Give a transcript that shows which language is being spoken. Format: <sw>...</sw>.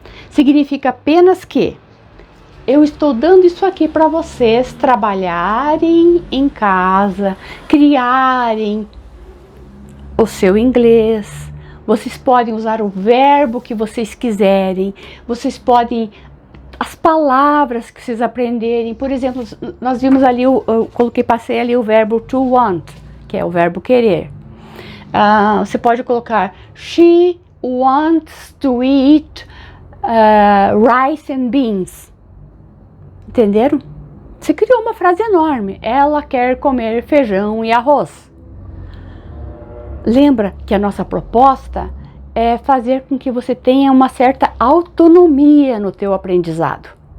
<pt>Significa apenas que eu estou dando isso aqui para vocês trabalharem em casa, criarem o seu inglês. Vocês podem usar o verbo que vocês quiserem, vocês podem, as palavras que vocês aprenderem. Por exemplo, nós vimos ali, passei ali o verbo to want, que é o verbo querer. Você pode colocar,</pt> <en>she wants to eat rice and beans.</en> <pt>Entenderam? Você criou uma frase enorme. Ela quer comer feijão e arroz. Lembra que a nossa proposta é fazer com que você tenha uma certa autonomia no teu aprendizado.</pt>